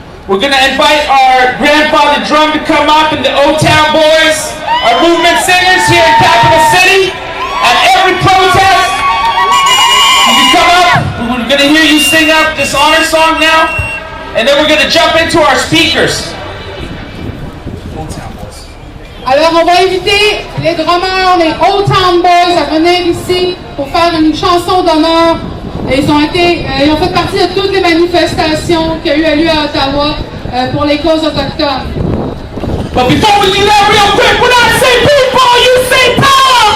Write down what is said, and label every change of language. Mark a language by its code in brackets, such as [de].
[en] We're gonna invite our grandfather drum to come up and the O-Town boys, our movement singers here in Capital City. At every protest, you can come up. We're gonna hear you sing up this honor song now. And then we're going to jump into our speakers. [fr] Alors, on va inviter les drummers, les Old Town Boys à venir ici pour faire une chanson d'honneur. Ils ont fait partie de toutes les manifestations qui ont eu lieu à Ottawa pour les causes autochtones. [en] But before we do that, real quick, when I say people, you say power!